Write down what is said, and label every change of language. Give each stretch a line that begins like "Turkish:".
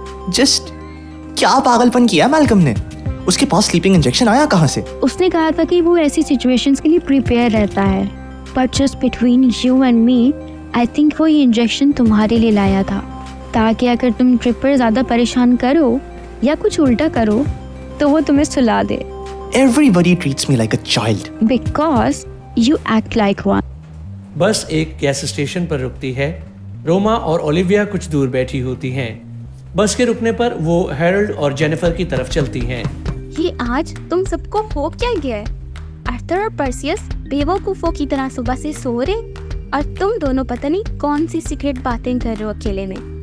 Hindi: Just क्या पागलपन किया मैल्कम ने? उसके पास स्लीपिंग इंजेक्शन आया कहाँ से? उसने कहा था कि वो ऐसी सिचुएशंस के लिए प्रिपेयर रहता है,
English: but just between you and me I think
Hindi: वो ये इंजेक्शन तुम्हारे लिए लाया था ताकि अगर तुम ट्रिप पर ज़्यादा परेशान करो या कुछ उल्टा करो तो वो तुम्हें सुला दे।
English: Everybody treats me like a child. Because you act like one.
Hindi: बस एक गैस स्टेशन पर रुकती है। रोमा और ओलिविया कुछ दूर बैठी होती हैं। बस के रुकने पर वो हैरल्ड और जेनिफर की तरफ चलती हैं। ये आज तुम सबको हो क्या गया है? आर्थर और पर्सियस बेवकूफों की तरह सुबह से सो रहे और तुम दोनों पता नहीं कौन सी सीक्रेट बातें कर रहे हो अकेले में।